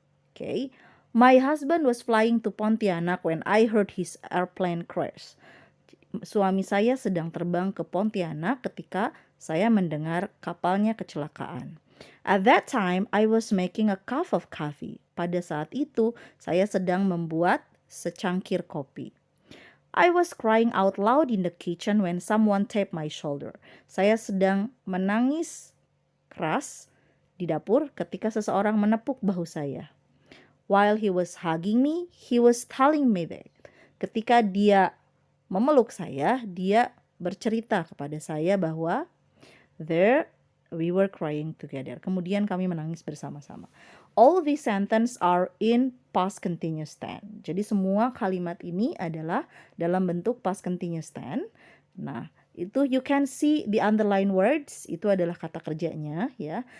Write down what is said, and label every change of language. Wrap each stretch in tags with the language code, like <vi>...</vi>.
<en>Okay, my husband was flying to Pontianak when I heard his airplane crash.</en> <id>Suami saya sedang terbang ke Pontianak ketika saya mendengar kapalnya kecelakaan.</id> <en>At that time, I was making a cup of coffee.</en> <id>Pada saat itu, saya sedang membuat secangkir kopi.</id> <en>I was crying out loud in the kitchen when someone tapped my shoulder.</en> <id>Saya sedang menangis keras di dapur ketika seseorang menepuk bahu saya.</id> <en>While he was hugging me, he was telling me that.</en> <id>Ketika dia memeluk saya, dia bercerita kepada saya bahwa</id> <en>there we were crying together.</en> <id>Kemudian kami menangis bersama-sama.</id> <en>All these sentences are in past continuous tense.</en> <id>Jadi semua kalimat ini adalah dalam bentuk past continuous tense. Nah, itu</id> <en>you can see the underlined words,</en> <id>itu adalah kata kerjanya ya.</id>